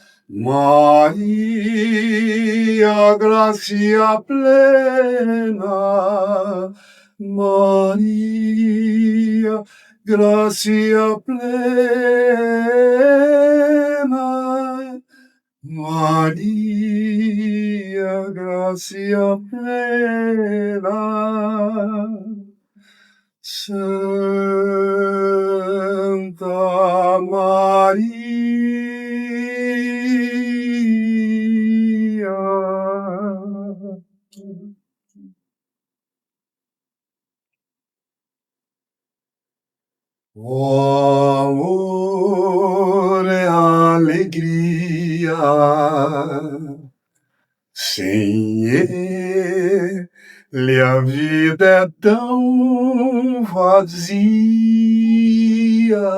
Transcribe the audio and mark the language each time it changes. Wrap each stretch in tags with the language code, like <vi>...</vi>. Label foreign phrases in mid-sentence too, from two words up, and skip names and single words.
<la>Maria, gracia plena, Maria, gracia plena, Maria, gracia plena. Santa Maria.</la> <pt>O amor é alegria, sem ele a vida é tão vazia.</pt>